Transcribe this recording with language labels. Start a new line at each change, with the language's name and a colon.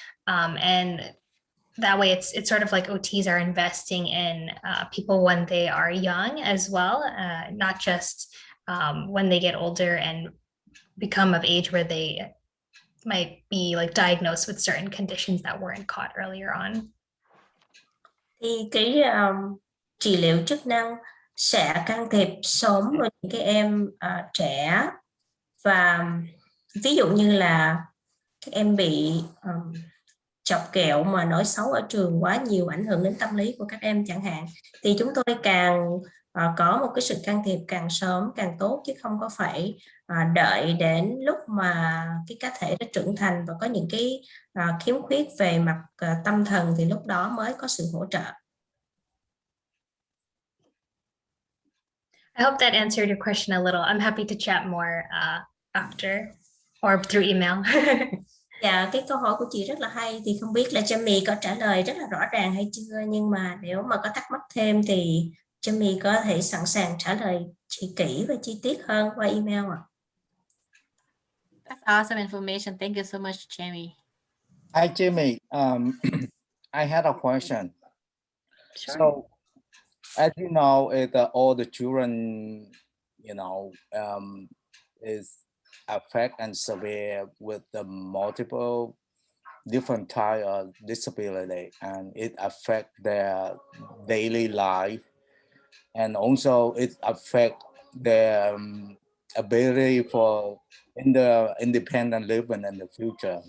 English: And that way it's sort of like OTs are investing in people when they are young as well, not just when they get older and become of age where they might be like diagnosed with certain conditions that weren't caught earlier on.
Vietnamese: Thì cái trị liệu chức năng sẽ can thiệp sớm vào những cái em trẻ, và ví dụ như là các em bị chọc ghẹo mà nói xấu ở trường quá nhiều, ảnh hưởng đến tâm lý của các em chẳng hạn, thì chúng tôi càng có một cái sự can thiệp càng sớm càng tốt, chứ không có phải đợi đến lúc mà cái cá thể đã trưởng thành và có những cái khiếm khuyết về mặt tâm thần thì lúc đó mới có sự hỗ trợ.
English: I hope that answered your question a little. I'm happy to chat more after or through email.
Vietnamese: Dạ, cái câu hỏi của chị rất là hay, thì không biết là Jamie có trả lời rất là rõ ràng hay chưa, nhưng mà nếu mà có thắc mắc thêm thì Jamie có thể sẵn sàng trả lời chị kỹ và chi tiết hơn qua email ạ.
English: That's awesome information. Thank you so much, Jamie. Hi, Jimmy. I had a question. Sure. So, as you know, all the children, is affected and severe with the multiple different type of disability, and it affects their daily life, and also it affects their ability for independent living in the future.